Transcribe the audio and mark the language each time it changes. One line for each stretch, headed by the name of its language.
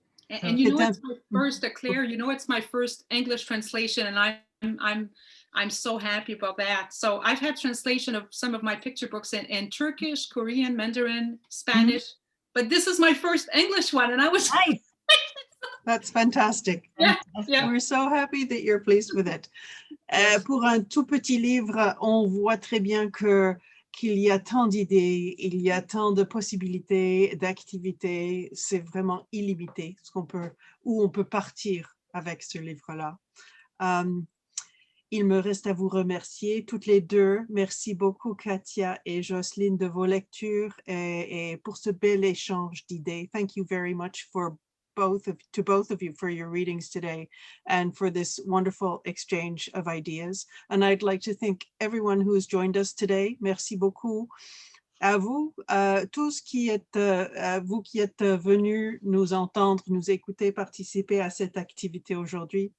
English: And you know, it's my first, Claire, you know, it's my first English translation, and I'm so happy about that. So I've had translation of some of my picture books in Turkish, Korean, Mandarin, Spanish, but this is my first English one, and I was Nice. That's fantastic. yeah, yeah. We're so happy that you're pleased with it.
French: Pour un tout petit livre, on voit très bien qu'il y a tant d'idées, il y a tant de possibilités, d'activités. C'est vraiment illimité où on peut partir avec ce livre-là. Il me reste à vous remercier toutes les deux. Merci beaucoup, Katia et Jocelyne, de vos lectures et pour ce bel échange d'idées.
English: Thank you very much to both of you for your readings today and for this wonderful exchange of ideas. And I'd like to thank everyone who has joined us today.
French: Merci beaucoup à vous, tous vous qui êtes venus nous entendre, nous écouter, participer à cette activité aujourd'hui.